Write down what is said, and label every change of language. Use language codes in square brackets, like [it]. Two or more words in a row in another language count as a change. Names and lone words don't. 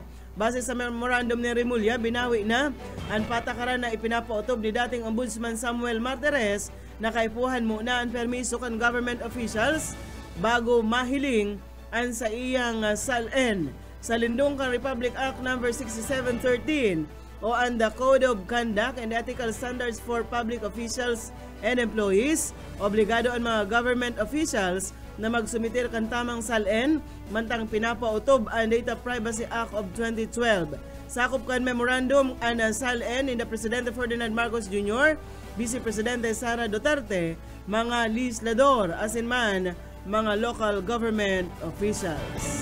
[bik] Base sa memorandum ni Rimulya, binawi na ang patakaran na ipinapautob ni dating Ombudsman Samuel Martires na kaipuhan muna ang permiso kan [en] government officials [bik] bago mahiling ang sa iyang SALN. Sa lindong kan Republic Act No. [en] 6713 o ang the Code of Conduct and Ethical Standards for Public Officials and Employees, [bik] obligado ang mga [en] government officials [bik] na magsumitir kan tamang SALN mantang pinapautob ang Data Privacy Act of 2012. Sakop kan memorandum ang SALN ni Presidente Ferdinand Marcos Jr., Vice Presidente Sara Duterte, mga legislador asin man mga [en] local government officials.